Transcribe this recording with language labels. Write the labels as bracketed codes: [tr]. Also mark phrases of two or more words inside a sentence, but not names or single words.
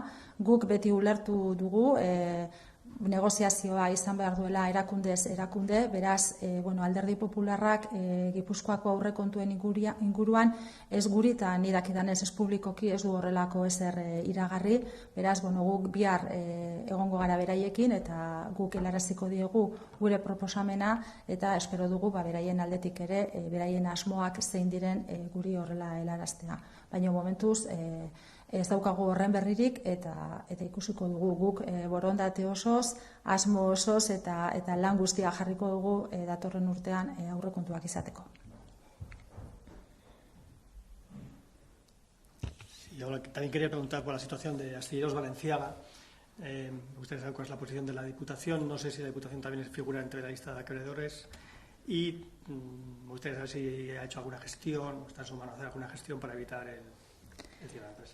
[eu] Guk beti ulertu dugu negoziazioa izan behar duela erakundez erakunde, beraz, Alderdi Popularrak Gipuzkoako aurrekontuen inguruan ez guri eta ni dakidanez ez publikoki ez du horrelako ezer iragarri, beraz, guk bihar egongo gara beraiekin eta guk helaraziko diegu gure proposamena eta espero dugu beraien aldetik ere beraien asmoak zein diren guri horrela helaraztea. Baina momentuz ez daukagu horren berririk eta ikusiko dugu guk borondate osoz, asmo osoz eta lan guztia jarriko dugu datorren urtean aurrekontuak izateko. [es] Y ahora también quería preguntar por la situación de Astilleros Balenciaga. Me gustaría saber cuál es la posición de la Diputación. No sé si la Diputación también figura entre la lista de acreedores. Y me gustaría saber si ha hecho alguna gestión, o está en su mano hacer alguna gestión para evitar el cierre de la empresa.